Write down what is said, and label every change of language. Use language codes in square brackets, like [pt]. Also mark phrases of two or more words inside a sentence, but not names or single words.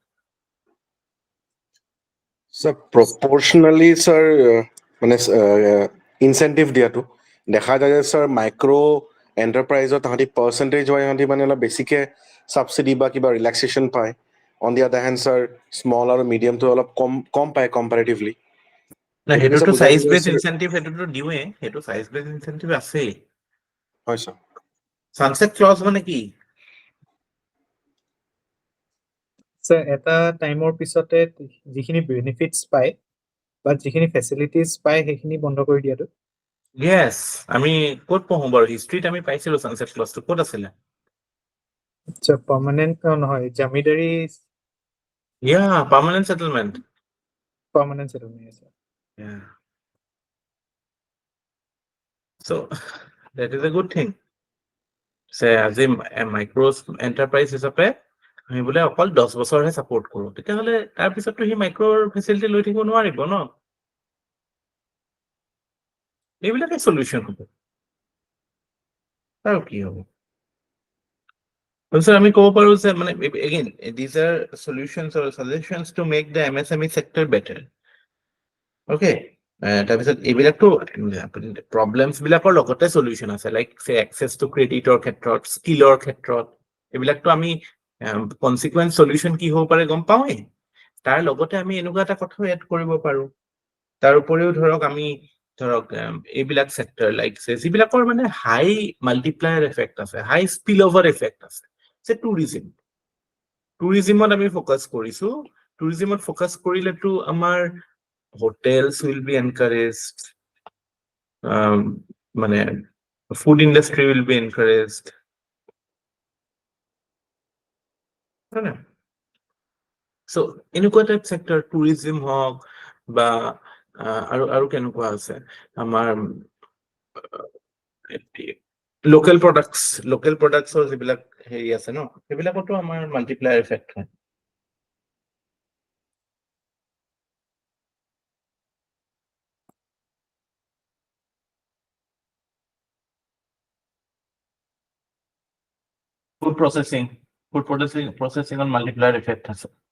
[en] Sir, proportionally, sir, [as] মানে ইনচেন্টিভ দিয়াটো দেখা যায় যে স্যাৰ মাইক্ৰ' এণ্টাৰপ্ৰাইজত তাহাঁতি পাৰ্চেণ্টেজ হয় সিহঁতি মানে অলপ বেছিকে ছাবচিডি বা কিবা ৰিলেক্সেশ্যন পায় [en] on the other hand [as] স্যাৰ স্মল আৰু মিডিয়ামটো অলপ কম পায় কম্পাৰেটিভলি না হেতুটো [en] size base incentive [as] হেতুটো দিওয়ে হেতু [en] size base incentive [as] আছে হয় স্যার [en] sunset clause [as] মানে কি স্যাৰ এটা টাইমৰ পিছতে যিখিনি বেনিফিটছ পায় বা যিখিনি ফেচিলিটিজ পায় সেইখিনি বন্ধ কৰি দিয়াটো ইয়েস আমি কোড পঢ়ো বাৰু হিষ্ট্ৰীত আমি পাইছিলো সানসেট ক্লজটো কোড আছিল আচ্ছা পাৰ্মানেণ্ট নহয় জামিদাৰী [en] yeah permanent settlement permanent settlement [as] আছে [en] Yeah. So that is a good thing. Say as a micro enterprise [as] হিচাপে আমি বোলে অকল 10 বছৰহে সাপোৰ্ট কৰো তেতিয়াহলে তাৰ পিছতটো হি মাইক্ৰ ফেসিলিটি লৈ থাকিব নোৱাৰিব ন এইবিলাকে সলিউশন হ'ব আৰু কি হ'ব Also আমি ক'ব পাৰো যে মানে [en] again these are solutions or suggestions to make the MSME sector better. [as] Okay. তাৰপিছত এইবিলাকতো প্ৰব্লেমছ বিলাকৰ লগতে সলিউশন আছে [en] like say access to [as] ক্ৰেডিটৰ ক্ষেত্ৰত স্কিলৰ ক্ষেত্ৰত এইবিলাকতো আমি কনসিকুৱেন্স সলিউশন কি হ'ব পাৰে গম পাওঁই তাৰ লগতে আমি এনেকুৱা এটা কথা এড কৰিব পাৰো তাৰ উপৰিও ধৰক আমি ধৰক এইবিলাক সেক্টৰ লাইক যিবিলাকৰ মানে [en] high multiplier effect [as] আছে [en] high spill over effect [as] আছে সে টুৰিজিমত আমি ফোকাস কৰিছো টুৰিজিমত ফোকাস কৰিলেতো আমাৰ [en] hotels will be encouraged [as] মানে [en] food industry will be encouraged [as] so এনেকুৱা টাইপ সেক্টৰ টুৰিজিম হওক বা আৰু কেনেকুৱা আছে আমাৰ লোকেল প্ৰডাক্টছৰ যিবিলাক হেৰি আছে ন সেইবিলাকতো আমাৰ [en] multiplier effect [as] হয় [en] food processing on multiplier effect has